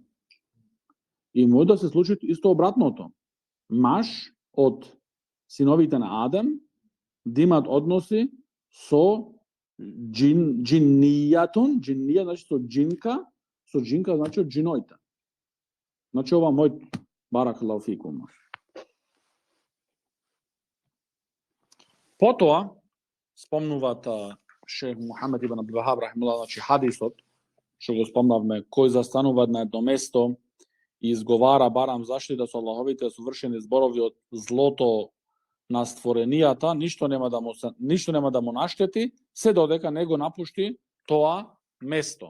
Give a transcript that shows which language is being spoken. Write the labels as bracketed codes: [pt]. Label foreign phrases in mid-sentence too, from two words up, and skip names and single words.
[mk] И може да се случи исто обратното. Маж од синовите на Адам да имаат односи со џиннијатун, џиннија значи со џинка значи од џиноите. Значи ова мој [ar] بارك الله فيكم. [mk] Потоа спомнуваат шех Мухамед ибн Абдул Вахаб рахимахуллах, значи хадисот што го спомнавме, кој застанува на едно место и изговара барам заштита со Аллаховите совршени зборови од злото на створенијата, ништо нема да му наштети, се додека не го напушти тоа место.